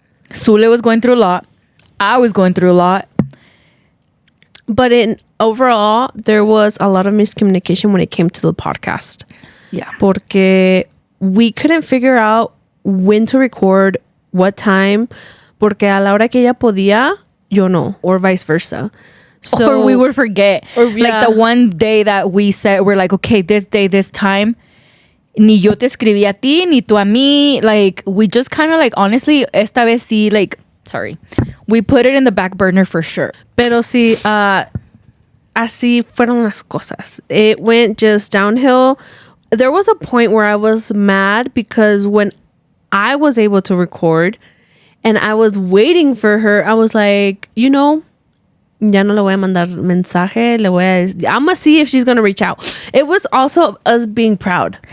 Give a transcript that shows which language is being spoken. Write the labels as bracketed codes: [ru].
[en] Sule was going through a lot. I was going through a lot. But in overall, there was a lot of miscommunication when it came to the podcast. Yeah. Porque we couldn't figure out when to record, what time. [es] Porque a la hora que ella podía, yo no. [en] Or vice versa. So, or we would forget. Like the one day that we said, we're like, okay, this day, this time. [es] Ni yo te escribí a ti, ni tú a mí. [en] Like, we just kind of like, honestly, esta vez sí, like, sorry. We put it in the back burner for sure. [es] Pero sí, así fueron las cosas. [en] It went just downhill. There was a point where I was mad because when I was able to record and I was waiting for her, I was like, you know, ya no le voy a mandar mensaje. I'm going to see if she's going to reach out. It was also us being proud.